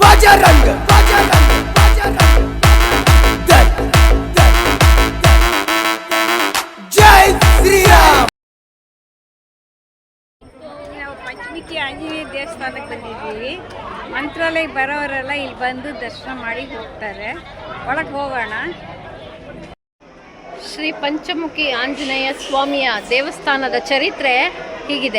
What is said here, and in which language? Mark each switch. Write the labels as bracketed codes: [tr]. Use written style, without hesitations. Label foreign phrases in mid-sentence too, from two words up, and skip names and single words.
[hi] बजरंग बजरंग बजरंग दल दल जय श्री राम [kn] ನಾವು ಪಂಚಮುಖಿ ಆಂಜನೇಯ ದೇವಸ್ಥಾನಕ್ಕೆ ಬಂದಿದ್ದೀವಿ. ಮಂತ್ರಾಲಯಕ್ಕೆ ಬರೋರೆಲ್ಲ ಇಲ್ಲಿ ಬಂದು ದರ್ಶನ ಮಾಡಿ ಹೋಗ್ತಾರೆ. ಒಳಗೆ ಹೋಗೋಣ. ಶ್ರೀ ಪಂಚಮುಖಿ ಆಂಜನೇಯ ಸ್ವಾಮಿಯ ದೇವಸ್ಥಾನದ ಚರಿತ್ರೆ ಹೀಗಿದೆ.